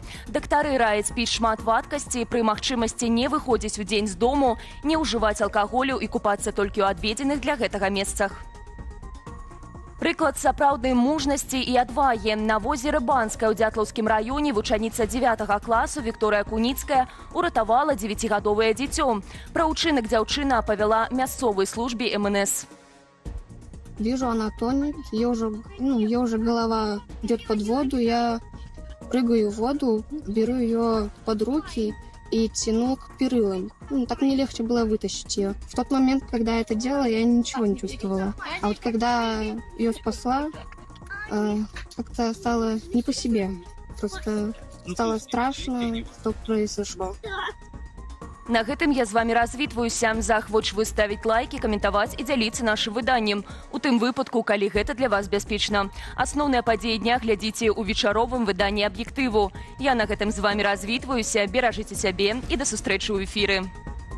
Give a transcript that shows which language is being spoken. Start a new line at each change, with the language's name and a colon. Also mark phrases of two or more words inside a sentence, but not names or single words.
Belarusian: Дактары раяць піць шмат вадкасці, пры магчымасці не выходзіць у дзень з дому, не ўжываць алкаголю і купацца толькі ў адведзеных для гэтага месцах. Прыклад сапраўднай мужнасці і адвагі. На возеры Банскае ў Дзятлаўскім раёне вучаніца 9 класу Вікторыя Куніцкая уратавала 9-гадовае дзіцё. Пра ўчынак дзяўчына павяла мясцовай службе МНС.
Russian: Вижу, она тонет, ее уже голова идет под воду, я прыгаю в воду, беру ее под руки и тянул к перилам. Ну, так мне легче было вытащить ее. В тот момент, когда я это делала, я ничего не чувствовала. А вот когда ее спасла, как-то стало не по себе. Просто стало страшно, что произошло.
Belarusian: На гэтым я з вами развітваюся. Захвочваю ставіць лайки, каментаваць і дзяліцца нашым выданнем. У тым выпадку, калі гэта для вас бяспечна. Асноўныя падзеі дня глядзіце ў вечаровым выданні аб'ектыву. Я на гэтым з вами развітваюся. Беражыце сябе і да сустрэчы ў эфіры.